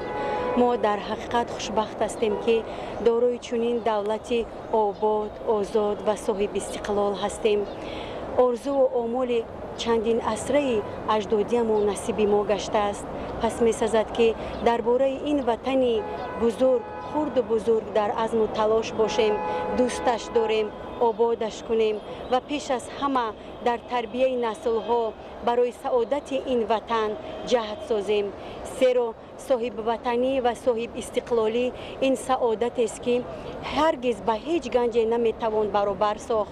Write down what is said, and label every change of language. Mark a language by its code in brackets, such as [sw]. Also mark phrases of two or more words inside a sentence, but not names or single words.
[tg] мо дар ҳақиқат хушбахт ҳастем ки дорои чунин давлати обод, озод ва соҳиби истиқлол ҳастем. орзуву омоли чандин асраи аҷдодиамон насиби мо гаштааст. пас месазад ки дар бораи ин ватани бузург, хурду бузург дар азму талош бошем, дӯсташ дорем, [fa] آبادش کنیم و پیش از همه در تربیه نسل‌ها برای سعادت این وطن جهد سازیم. زیرا صاحب وطنی و صاحب استقلالی این سعادت است که هرگز به هیچ گنجی نمیتوان برابر ساخت.